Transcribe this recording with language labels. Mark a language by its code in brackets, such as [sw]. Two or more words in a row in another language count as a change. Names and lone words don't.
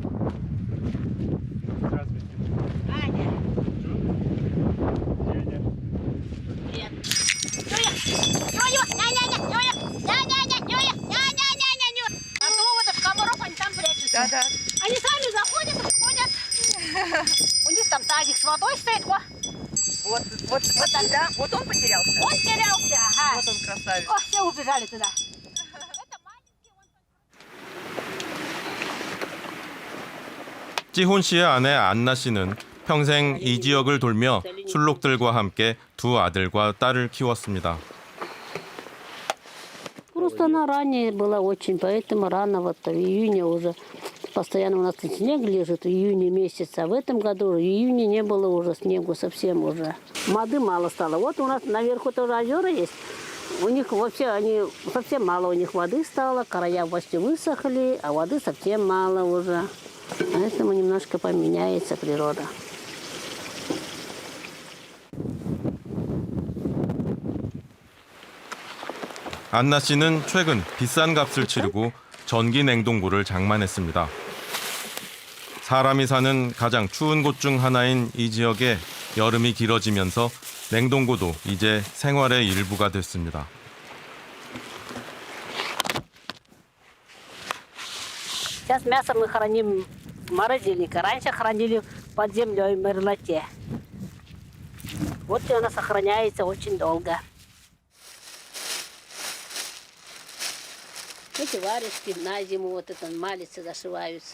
[ru] Они сами заходят, выходят. У них там тазик с водой стоит. Вот тогда. Вот он потерялся? Он терялся, ага. Вот он красавец. О, все убежали туда. [ko] 찌혼 씨의 아내 안나 씨는 평생 이 지역을 돌며 술록들과 함께 두 아들과 딸을 키웠습니다. [ru] Просто она ранее была очень, поэтому рано вот в июне уже постоянно у нас снег лежит в июне месяце, а в этом году в июне не было уже снегу совсем уже. Воды мало стало. Вот у нас наверху тоже озера есть. У них вообще они совсем мало у них воды стало, края почти высохли, а воды совсем мало уже. Поэтому немножко поменяется природа. [ko] 안나 씨는 최근 비싼 값을 치르고 전기 냉동고를 장만했습니다. 사람이 사는 가장 추운 곳 중 하나인 이 지역에 여름이 길어지면서 냉동고도 이제 생활의 일부가 됐습니다. [ru] Сейчас мясо мы храним в морозильнике. Раньше хранили под землей в мерзлоте. Вот и оно сохраняется очень долго. Эти варежки на зиму вот это малицы зашиваются.